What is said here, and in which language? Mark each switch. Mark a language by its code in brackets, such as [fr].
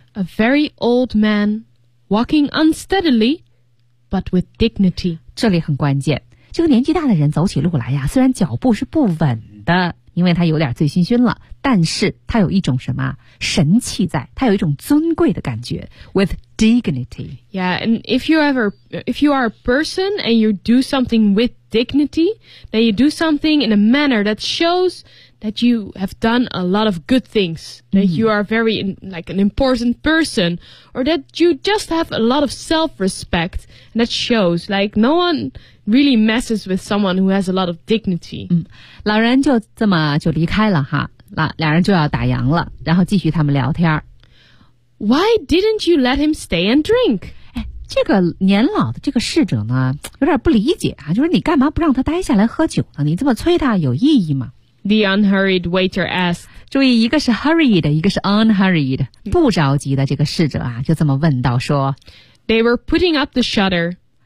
[en] ？A very old man, walking unsteadily, but with dignity. [zh] 这里很关键，这个年纪大的人走起路来呀，虽然脚步是不稳的。因为他有点醉醺醺了，但是他有一种什么神气在，他有一种尊贵的感觉 ， [en] with dignity. Yeah, and if you are a person and you do something with dignity, then you do something in a manner that shows that you have done a lot of good things, that you are very like an important person, or that you just have a lot of self-respect, and that shows like no one. Really messes with someone who has a lot of dignity. [zh] 老人就这么就离开了哈，两人就要打烊了，然后继续他们聊天。 [en] Why didn't you let him stay and drink? [zh] 哎，这个年老的这个侍者呢，有点不理解啊，就是你干嘛不让他待下来喝酒呢？你这么催他有意义吗 [en] ？The unhurried waiter asked. [zh] 注意，一个是 hurried， 一个是 unhurried， 不着急的这个侍者啊，就这么问道说 [en] ，They were putting up the shutter.